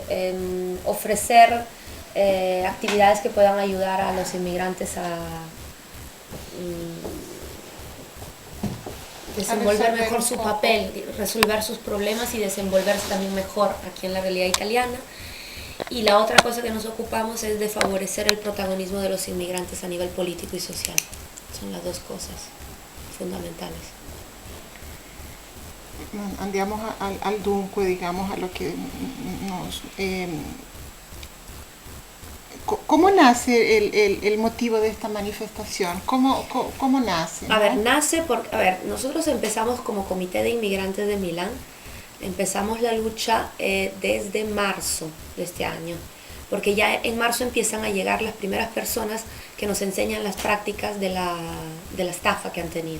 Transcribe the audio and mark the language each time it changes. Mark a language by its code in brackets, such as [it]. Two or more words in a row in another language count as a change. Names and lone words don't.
[es] Ofrecer actividades que puedan ayudar a los inmigrantes a desenvolver mejor su papel, resolver sus problemas y desenvolverse también mejor aquí en la realidad italiana. Y la otra cosa que nos ocupamos es de favorecer el protagonismo de los inmigrantes a nivel político y social. Son las dos cosas fundamentales. [it] Andiamo al dunque, [es] digamos, a lo que nos... ¿Cómo nace el motivo de esta manifestación? ¿Cómo nace? A ver, nace porque, nosotros empezamos como Comité de Inmigrantes de Milán, empezamos la lucha desde marzo de este año, porque ya en marzo empiezan a llegar las primeras personas que nos enseñan las prácticas de la estafa que han tenido.